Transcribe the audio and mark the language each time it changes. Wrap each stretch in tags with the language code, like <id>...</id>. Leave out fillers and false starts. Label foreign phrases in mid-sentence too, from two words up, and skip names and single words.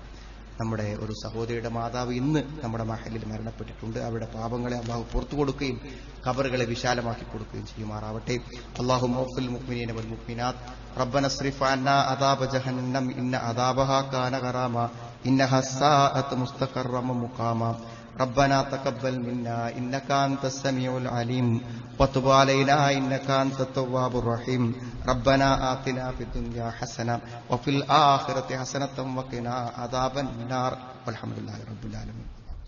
<ml>നമ്മുടെ ഒരു സഹോദരിയുടെ മാതാവ് ഇന്ന് നമ്മുടെ മഹലിൽ മരണപ്പെട്ടിട്ടുണ്ട്. അവരുടെ പാപങ്ങളെ അള്ളാഹു പുറത്തു കൊടുക്കുകയും ഖബറുകളെ വിശാലമാക്കി കൊടുക്കുകയും ചെയ്യുമാറാവട്ടെ.</ml> <ar>اللهم اغفر للمؤمنين والمؤمنات ربنا اصرف عنا عذاب جهنم إن عذابها كان غراما إنها ساءت مستقرا ومقاما ربنا تقبل منا إنك أنت السميع العليم وتب علينا إنك أنت التواب الرحيم ربنا آتنا في الدنيا حسنة وفي الآخرة حسنة وقنا عذاب النار والحمد لله رب العالمين.</ar>